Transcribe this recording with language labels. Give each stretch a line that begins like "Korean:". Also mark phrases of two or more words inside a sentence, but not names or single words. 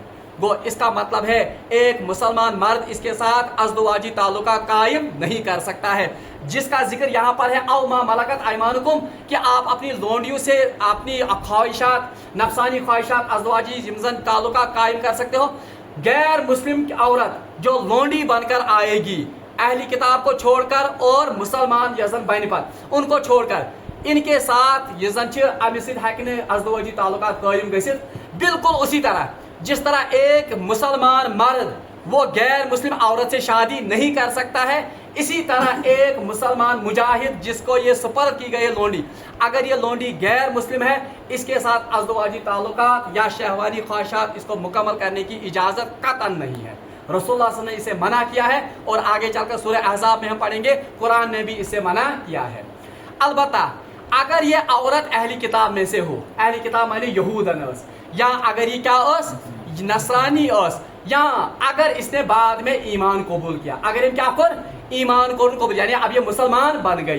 Hindi: वो इसका मतलब है एक मुसलमान मर्द इसके साथ अज़दवाजी ताल्लुका कायम नहीं कर सकता है, जिसका जिक्र यहाँ पर है
Arabic: أو ما ملكت أيمانكم,
Hindi: कि आप अपनी लोंडियों से अपनी ख्वाहिशात, नफसानी ख्वाहिशात, अज़दवाजी जिमजन ताल्लुका कायम कर सकते हो। गैर मुस्लिम औरत जो लोंडी बनकर आएगी, अहली किताब को छोड़कर और मुसलमान
Kashmiri: यजन बन
Hindi: पर उनको छोड़कर, इनके
Kashmiri: साथ यजन अमिस अज़दवाजी ताल्लुका कायम गसित,
Hindi: बिल्कुल उसी तरह जिस तरह एक मुसलमान मर्द वो गैर मुस्लिम औरत से शादी नहीं कर सकता है, इसी तरह एक मुसलमान मुजाहिद जिसको ये सुपर की गई लोंडी, अगर ये लोंडी गैर मुस्लिम है, इसके साथ अज़दवाजी ताल्लुकात या शहवानी ख्वाहिशात इसको मुकम्मल करने की इजाज़त कतन नहीं है।
Arabic: رسول الله صلى الله عليه وسلم
Hindi: ने इसे मना किया है, और आगे चलकर सूरह अहज़ाब में हम पढ़ेंगे कुरान ने भी इसे मना किया है। अलबत्ता अगर ये औरत अहली किताब में से हो, अहली किताब माने यहूदन, या अगर ये
Kashmiri: क्या ओस नसरानी ओस,
Hindi: या अगर इसने बाद में ईमान कबूल किया, अगर
Kashmiri: इन क्या कर ईमान कबूल,
Hindi: यानी अब ये मुसलमान बन गई।